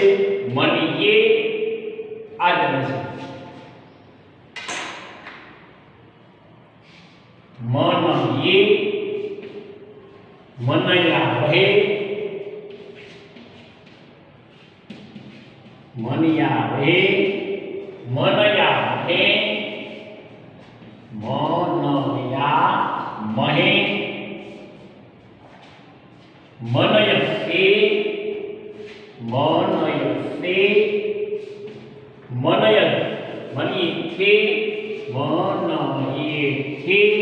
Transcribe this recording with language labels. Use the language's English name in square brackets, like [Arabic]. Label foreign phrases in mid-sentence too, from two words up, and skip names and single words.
[Gujarati] મનીએ આ બનશે. [Sanskrit] મનીએ મનયા વહે મનયા વહે मनया महे मनया महे मनयसे मनयसे मनयन् मनीथे मनयेथे